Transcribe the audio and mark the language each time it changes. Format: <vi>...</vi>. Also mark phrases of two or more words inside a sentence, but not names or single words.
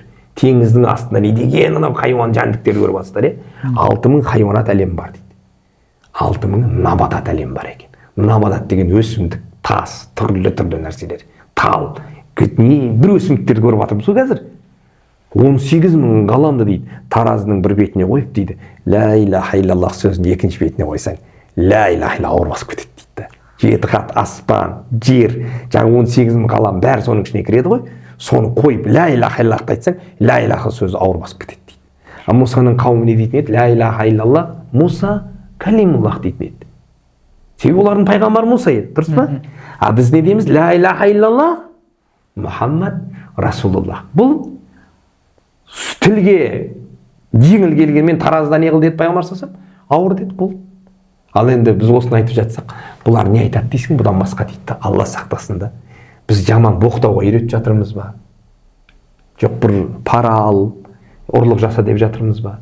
<kk>Теңіздің астында не деген анау хайуан жәндіктерді көріп атсыздар, 6 мың хайуанат әлемі бар дейді. 6 мың набатат әлемі бар екен. Набатат деген өсімдік, тас, түрлі нәрселер, тал, не бір өсімдіктерді көріп атырмыз ғой қазір. 18 мың ғаламды дейді, таразының бір бетіне қойып дейді,</kk> <ar>لا إله إلا الله</ar> <kk>сөзін екінші бетіне қойсаң,</kk> <ar>لا إله إلا الله</ar> <kk>ауыр басып кетеді дейді. 7 қат аспан, жер, жаңа 18 мың ғалам бәрі соның ішіне кіреді ғой, соны қойып</kk> <ar>لا إله إلا الله</ar> <kk>айтсаң,</kk> <ar>لا إله</ar> <kk>сөзі ауыр басып кетеді дейді. Мұсаның қауымы не дейтін еді?</kk> <ar>لا إله إلا الله,</ar> <kk>Мұса калимуллах дейтін еді. Себебі олардың пайғамбар Мұса еді, дұрыс па? А біз не дейміз?</kk> <ar>لا إله إلا الله، محمد رسول الله.</ar> <kk>Бұл тілге жеңіл келгенмен таразда не қыл деді пайғамбар салсам, ауыр деді бұл. Ал енді біз осыны айтып жатсақ, бұлар не айтады дейсің, бұдан басқа дейді, Алла сақтасын да. Біз жаман боқтауға үйретіп жатырмыз ба? Жоқ бір пара ал, ұрлық жаса деп жатырмыз ба?</kk>